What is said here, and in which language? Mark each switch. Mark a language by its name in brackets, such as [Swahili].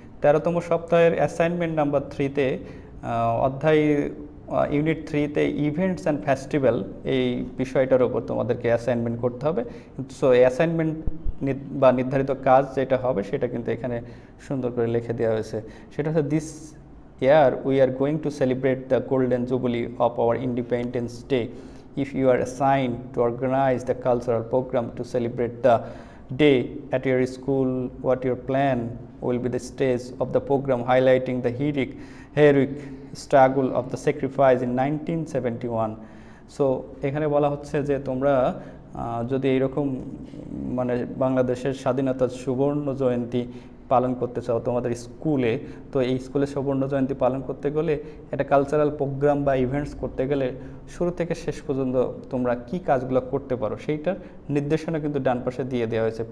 [Bangla] 13তম সপ্তাহের assignment number 3-তে অধ্যায় unit 3-তে events and festival এই বিষয়টার উপর তোমাদেরকে অ্যাসাইনমেন্ট করতে হবে। সো অ্যাসাইনমেন্ট বা নির্ধারিত কাজ যেটা হবে সেটা কিন্তু এখানে সুন্দর করে লিখে দেওয়া হয়েছে। সেটা হচ্ছে [English] This year we are going to celebrate the golden jubilee of our independence day. If you are assigned to organize the cultural program to celebrate the day at your school, what your plan will be the stage of the program highlighting the heroic struggle of the sacrifice in 1971. [Bangla] So এখানে বলা হচ্ছে যে তোমরা যদি এইরকম মানে বাংলাদেশের স্বাধীনতার সুবর্ণ জয়ন্তী পালন করতে চাও তোমাদের স্কুলে, তো এই স্কুলে সুবর্ণ জয়ন্তী পালন করতে গেলে একটা কালচারাল প্রোগ্রাম বা ইভেন্টস করতে গেলে শুরু থেকে শেষ পর্যন্ত তোমরা কি কাজগুলো করতে পারো সেইটার নির্দেশনা কিন্তু ডান পাশে দিয়ে দেওয়া হয়েছে।